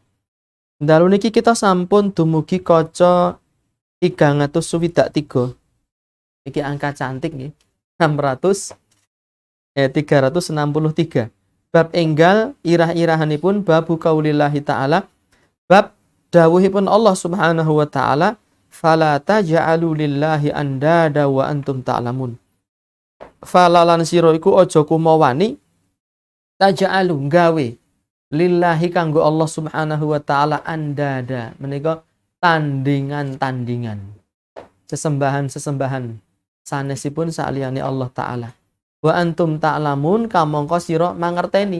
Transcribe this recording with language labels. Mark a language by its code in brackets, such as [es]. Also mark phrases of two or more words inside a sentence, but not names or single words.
[jv] Dalu niki kita sampun dumugi kaca 363. Iki angka cantik nggih. 363. Bab enggal irah-irahanipun [ar] باب قول الله تعالى, [jv] bab dawuhipun Allah [ar] سبحانه وتعالى فلا تجعلوا لله أندادا وأنتم تعلمون. [jv] Fala lan sira iku aja kumawani taj'alu gawe lillahi kanggo Allah [ar] سبحانه وتعالى أندادا, [jv] menika tandingan-tandingan, sesembahan-sesembahan sanesipun saliyane Allah taala. [ar] وأنتم تعلمون, [jv] kamangka sira mangerteni.